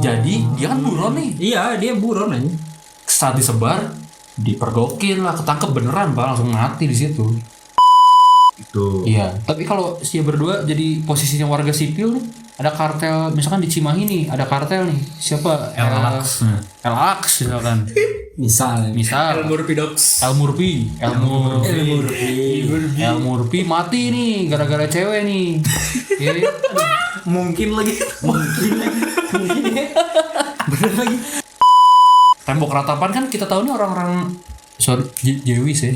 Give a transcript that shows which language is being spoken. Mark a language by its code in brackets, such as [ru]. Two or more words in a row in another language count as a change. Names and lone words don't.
[id] Jadi dia kan buron nih. Iya, dia buron aja. Saat disebar, dipergokin lah, ketangkep beneran pak, langsung mati di situ. Itu. Iya. Tapi kalau dia berdua jadi posisinya warga sipil nih, ada kartel, misalkan di Cimahi nih, ada kartel nih. Siapa? El-Aks. El-Aks misalkan. Misal Misal. El Murphy mati nih gara-gara cewek nih. Ya. Mungkin lagi. bener lagi. Tembok ratapan kan kita tahu nih orang-orang Jewis ya,